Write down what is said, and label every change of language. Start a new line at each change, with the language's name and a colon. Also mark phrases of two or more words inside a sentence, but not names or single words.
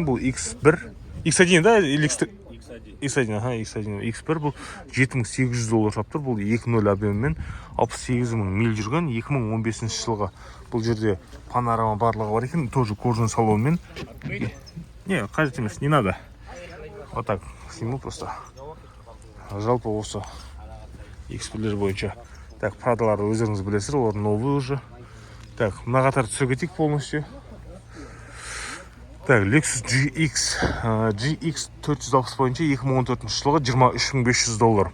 Kazakh: Бұл X1, X1 да, X1, X1 бұл 7800 доллар саптыр. Бұл 2.0 объеммен 68 мың миль жүрген 2015 жылға. Бұл жерде панорама барлығы бар екен,
Russian: тоже кожаный
Kazakh: салонмен. Не, қажет емес,
Russian: не надо. Вот так, сниму просто.
Kazakh: Жалпы осы X1-лер бойынша. Так, Prada'ларды өздеріңіз білесіздер, олар
Russian: новый уже.
Kazakh: Так, мына қатар түсіре кетейік полностью. Так, Lexus GX 460 бойынша 2014 жылғы 23500 доллар.